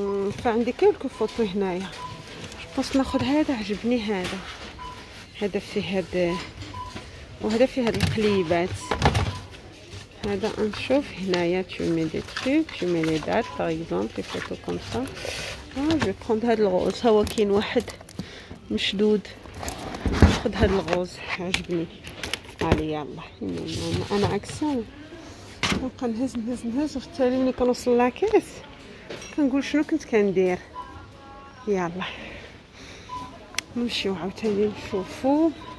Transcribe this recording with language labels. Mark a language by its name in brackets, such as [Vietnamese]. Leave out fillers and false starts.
[Arabic] فعندي كلكو فوتو هنايا. بس ناخذ هذا، عجبني هذا فيه هاد، وهذا فيه هاد القليبات. هذا نشوف هنايا [French] tu mets des trucs, tu mets les dates par exemple, les photos comme ça. je vais prendre [Arabic] هاد الغوز. هو كاين واحد مشدود، ناخذ هاد الغوز عجبني. علي يلا انا عكسان، نبقى نهز وفي التالي ملي كنوصل لاكيس كنقول شنو كنت كندير. يلا نمشيو عاوتاني نشوفو.